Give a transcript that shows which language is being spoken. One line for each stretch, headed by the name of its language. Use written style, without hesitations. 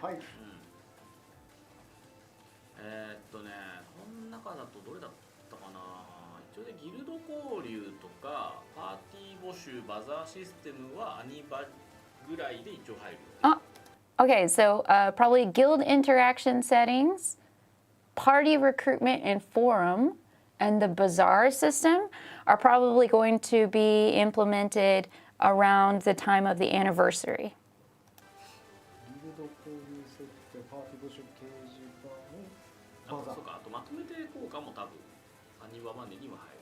Japanese: この中だとどれだったかな。一応ねギルド交流とかパーティー募集バザーシステムはアニバぐらいで一応入る。
English: Okay, so probably guild interaction settings, party recruitment and forum, and the bazaar system are probably going to be implemented around the time of the anniversary.
Japanese: ギルド交流設定、パーティー募集掲示板のバザー。そうか、あとまとめて効果も多分アニバまでには入る。